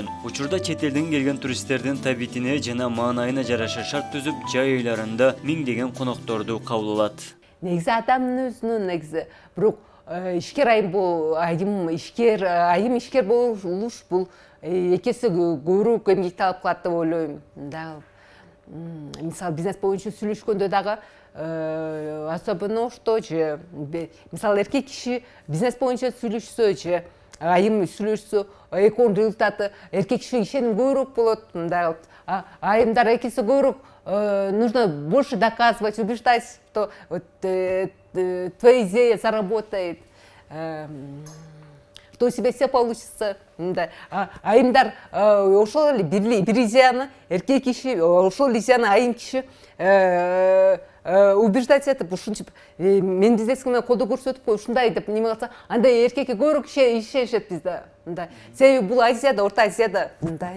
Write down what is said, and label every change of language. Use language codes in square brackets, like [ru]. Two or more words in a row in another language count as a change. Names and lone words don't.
[ky] Учурда чет элден келген туристтердин табитине жана маанайына жараша шарт түзүп, жай айларында миңдеген конокторду кабыл алат. Негизи адамдын өзүнүн бирок ишкер айым бул айым ишкер болуш бул экеси көбүрөөк эмгек талап кылат деп ойлойм. Мисалы бизнес боюнча сүйлөшкөндө дагы [ru] особенно что же [ky] мисалы эркек киши бизнес боюнча сүйлөшсө же айым сүйлөшсө экөөнүн результаты эркек кишиге ишеним көбүрөөк болот. Айымдар экеси көбүрөөк [ru] нужно больше доказывать, убеждать, что твоя идея заработает, что у тебя все получится. [ky] Айымдар ошол эле бир идеяны эркек киши, ошол идеяны айым киши убеждать этип, ушинтип мен бизнесиме колдоо көрсөтүп ушундай деп неме кылса, анда эркекке көбүрөөк ишенишет бизде. Себеби бул Азияда, Орто Азияда мындай.